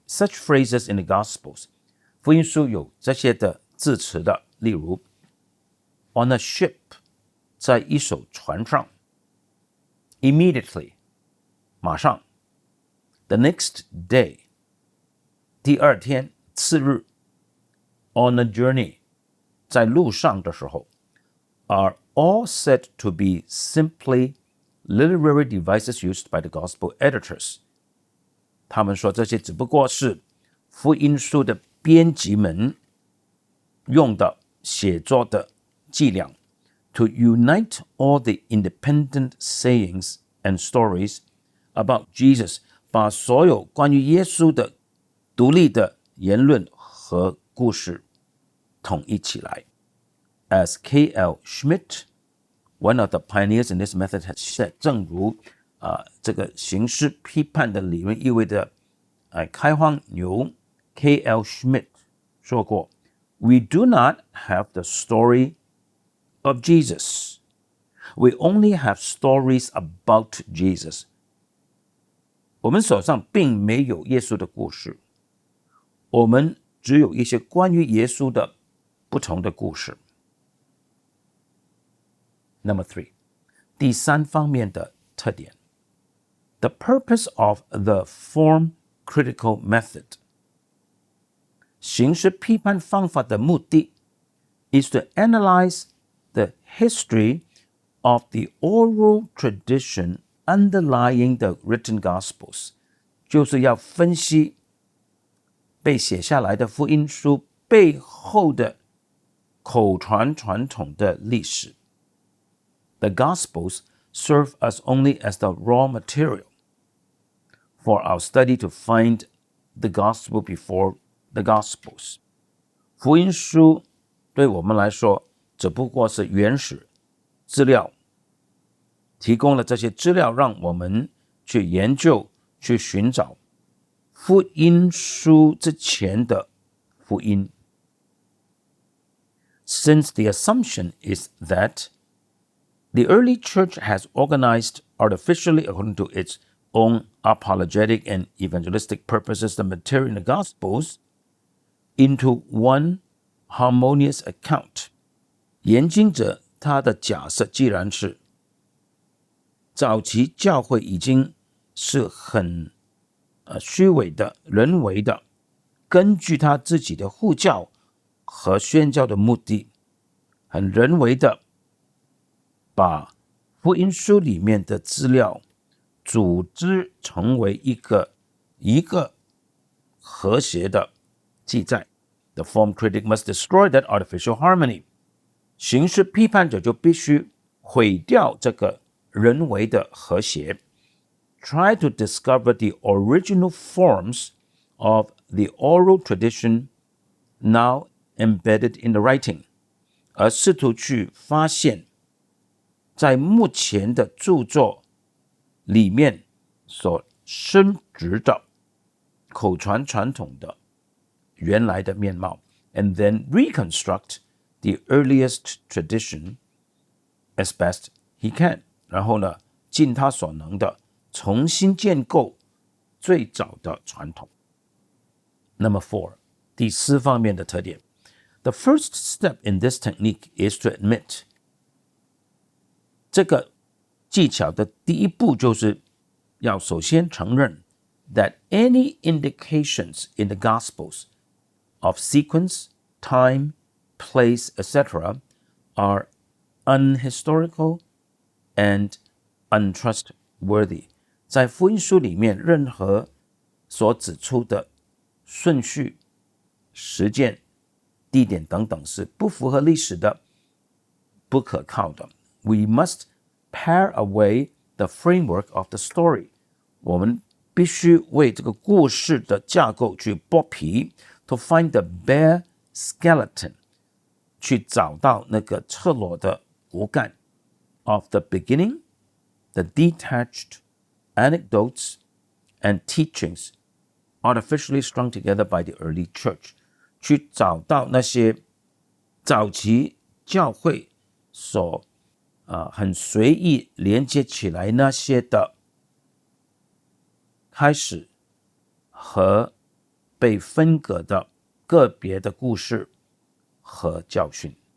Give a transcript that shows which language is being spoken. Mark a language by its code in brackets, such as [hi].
[en] Such phrases in the Gospels [zh] 福音书有这些的字词的，例如 [en] on a ship [zh] 在一艘船上， [en] immediately [zh] 马上， [en] the next day [zh] 第二天，次日， [en] on a journey [zh] 在路上的时候， [en] are all said to be simply literary devices used by the gospel editors. [zh] 他们说这些只不过是福音书的编辑们用的写作的伎俩 [en] to unite all the independent sayings and stories about Jesus, [zh] 把所有关于耶稣的独立的言论和故事统一起来。 [en] As K.L. Schmidt, one of the pioneers in this method, has said, [zh] 正如这个形式批判的理论意味的开荒牛 [en] K.L. Schmidt [zh] 说过， [en] We do not have the story of Jesus. We only have stories about Jesus. [zh] 我们手上并没有耶稣的故事，我们只有一些关于耶稣的不同的故事。 [en] Number 3, [zh] 第三方面的特点。 [en] The purpose of the form critical method. [zh] 形式批判方法的目的 [en] is to analyze the history of the oral tradition underlying the written Gospels. [zh] 就是要分析被写下来的福音书背后的口传传统的历史。 [en] The Gospels serve us only as the raw material for our study to find the Gospel before the Gospels. [zh] 福音书对我们来说只不过是原始资料，提供了这些资料让我们去研究、去寻找福音书之前的福音。 [en] Since the assumption is that the early church has organized artificially according to its own apologetic and evangelistic purposes the material in the Gospels into one harmonious account. [zh] 研经者他的假设既然是早期教会已经是很虚伪的、人为的，根据他自己的护教和宣教的目的，很人为的把福音书里面的资料组织成为一个和谐的记载。 [en] The form critic must destroy that artificial harmony. [zh] 形式批判者就必须毁掉这个人为的和谐。 [en] Try to discover the original forms of the oral tradition now embedded in the writing. [zh] 而试图去发现在目前的著作里面所深植的口传传统的原来的面貌 [en] and then reconstruct the earliest tradition as best he can. [zh] 然后呢，尽他所能的重新建构最早的传统。 [en] Number 4, [zh] 第四方面的特点。 [en] The first step in this technique is to admit. [zh] 这个技巧的第一步就是要首先承认 [en] that any indications in the Gospels of sequence, time, place, etc. are unhistorical and untrustworthy. [zh] 在福音书里面，任何所指出的顺序、时间、地点等等是不符合历史的、不可靠的。 [en] We must pare away the framework of the story. [zh] 我们必须为这个故事的架构去剥皮 [en] to find the bare skeleton. [zh] 去找到那个赤裸的骨骨干 [en] of the beginning, the detached anecdotes and teachings artificially strung together by the early church， [zh] 去找到那些早期教会所很随意连接起来那些的开始和被分隔的个别的故事和教训。